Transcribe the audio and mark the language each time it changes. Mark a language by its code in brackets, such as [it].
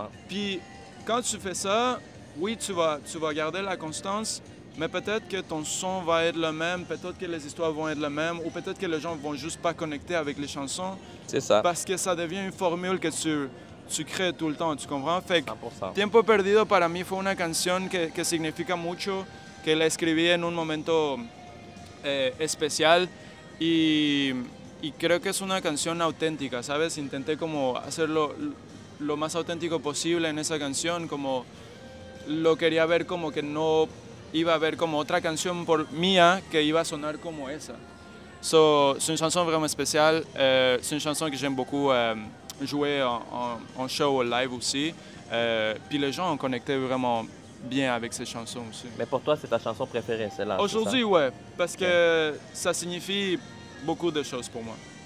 [fr] Puis quand tu fais ça, oui, tu vas garder la constance, mais peut-être que ton son va être le même, peut-être que les histoires vont être les mêmes, ou peut-être que les gens vont juste pas connecter avec les chansons. C'est ça. Parce que ça devient une formule que tu crées tout le temps, tu comprends? Fait que 100%. [es] Tiempo Perdido para mí fue una canción que significa mucho, que la escribí en un momento especial y creo que es una canción auténtica, ¿sabes? Intenté como hacerlo lo más auténtico posible en esa canción, como lo quería ver como que no iba a haber como otra canción mía que iba a sonar como esa. [fr] C'est une chanson vraiment spéciale, c'est une chanson que j'aime beaucoup jouer en show live aussi, puis les gens ont connecté vraiment bien avec ces chansons aussi. Mais pour toi, c'est ta chanson préférée, celle-là? Aujourd'hui, ouais, parce que ça signifie beaucoup de choses pour moi.